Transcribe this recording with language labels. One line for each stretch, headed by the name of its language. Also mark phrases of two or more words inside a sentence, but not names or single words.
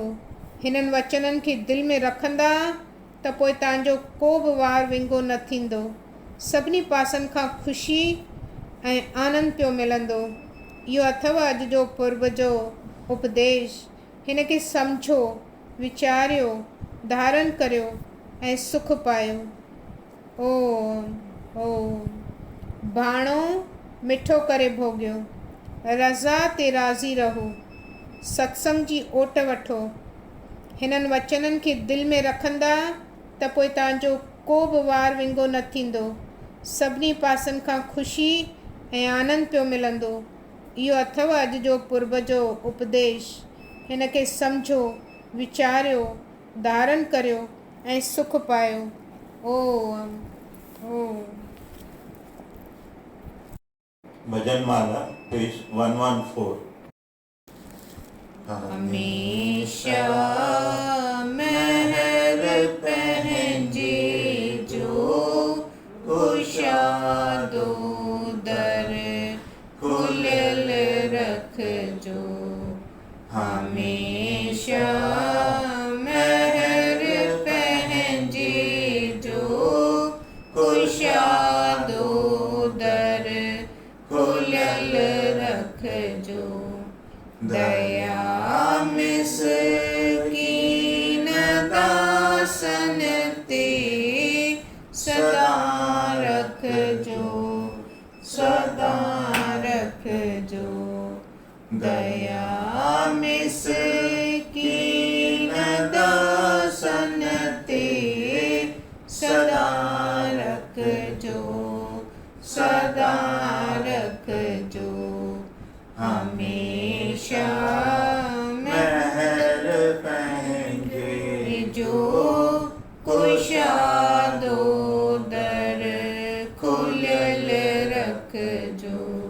Sindhi: हिननि वचननि खे दिलि में रखंदा त पोइ तव्हांजो को बि वार विंगो न थींदो। सभिनी पासनि खां ख़ुशी ऐं आनंद पियो मिलंदो। इहो अथव अॼु जो पुर्ब जो उपदेश। हिन खे सम्झो, वीचारियो, धारण करियो ऐं सुख पायो। ओम ओम। भाणो मिठो करे भोॻियो, रज़ा ते राज़ी रहो, सत्संग जी ओट वठो। हिननि वचननि खे दिलि में रखंदा त पोइ तव्हांजो को बि वार विंगो न थींदो। सभिनी पासनि खां ख़ुशी ऐं आनंद पियो मिलंदो। इहो अथव अॼु जो पुर्ब जो उपदेश। हिन खे सम्झो, वीचारियो, धारण करियो ऐं सुख पायो। ओम ओम। भजनमाला पेज 114। हमेशा महर पंहिंजे जो कुशादो दर खुलियल रखजो। हमेशा महर पंहिंजे जो कुशादो दर खुलियल रखजो। दया मिस्कीन दासन ते सदा रखजो, सदा रखजो। दया मिस्कीन दासन ते सदा रखजो, सदा रखजो। हमेशा महर पंहिंजे जो कुशादो दर खुलियल रखजो।